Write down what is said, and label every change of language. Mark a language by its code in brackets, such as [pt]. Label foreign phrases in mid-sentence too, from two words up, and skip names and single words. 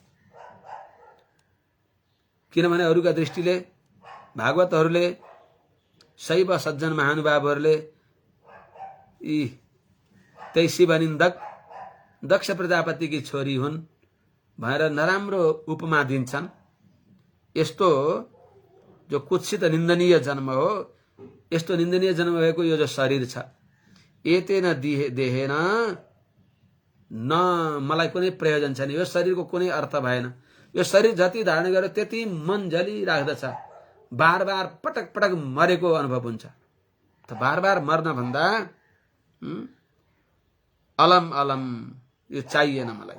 [ne] किनभने अरूका दृष्टिले भागवतहरूले शैव सज्जन महानुभावहरूले यी त्यही शिवनिन्दक दक्ष प्रजापतिकी छोरी हुन् भनेर नराम्रो उपमा दिन्छन्। यस्तो जो कुत्सित निन्दनीय जन्म हो, यस्तो निन्दनीय जन्म भएको यो जो शरीर छ, [sa] एतेन देहेन न [ne] मलाई कुनै प्रयोजन छैन। यो शरीरको कुनै अर्थ भएन। यो शरीर जति धारण गर्यो त्यति मन जली राख्दछ। बार बार पटक पटक मरेको अनुभव हुन्छ। त बार बार मर्न भन्दा [sa] अलम अलम [ne] यो चाहिएन मलाई।